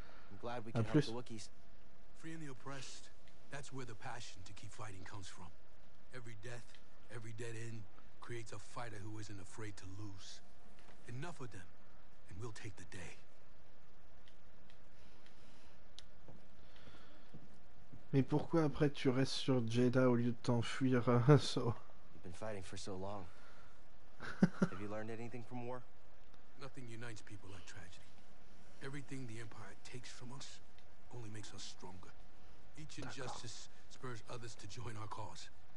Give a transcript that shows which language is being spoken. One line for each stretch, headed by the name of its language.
English: I'm glad we
French: à
English: can help
French: plus.
English: the Wookiees. Freeing the oppressed, that's where the passion to keep fighting comes from. Every death, every dead end creates a fighter who isn't afraid to lose. Enough of them, and we'll take the day.
French: Mais pourquoi après tu restes sur Jedha au lieu de t'enfuir So?
English: You've been fighting for so long. Have you learned anything from war? Nothing unites people like tragedy. Everything the Empire takes from us only makes us stronger. Each injustice spurs others to join our cause.